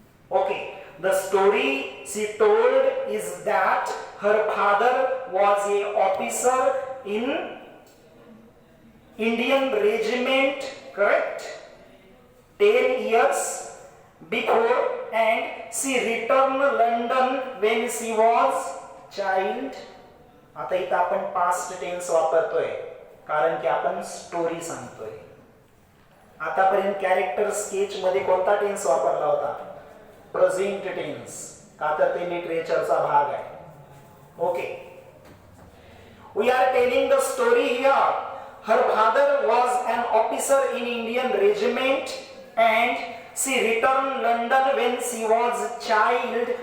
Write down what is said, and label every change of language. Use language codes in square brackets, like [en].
[en] Okay, the story she told is that her father was an officer in Indian regiment, correct? 10 years before and she returned London when she was child. [mr] आता इथं आपण past tense वापरतोय कारण की आपण story सांगतोय. आतापर्यंत character sketch मध्ये कोणता टेन्स वापरला होता? प्रेझेंट टेन्स, का तर ते लिटरेचरचा भाग आहे. [en] Okay, we are telling the story here. Her father was an officer in Indian regiment and she returned London when she was child.